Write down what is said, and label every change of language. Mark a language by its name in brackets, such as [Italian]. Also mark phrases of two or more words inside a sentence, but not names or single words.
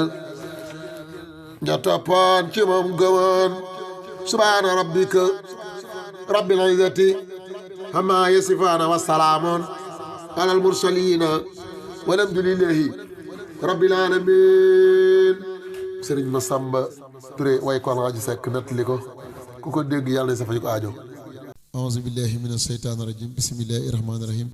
[Wolof] ña toppoon ci moom gëwoon [Arabic] سبحان ربك رب العزة عما يصفون وسلام على المرسلين والحمد لله رب العالمين [Wolof] Sëriñ Masamba Touré way ko Alaaji Sekk nettali ko ku ko dégg yàlla na sa faju ko aajo [Arabic] أعوذ بالله من الشيطان الرجيم بسم الله الرحمن الرحيم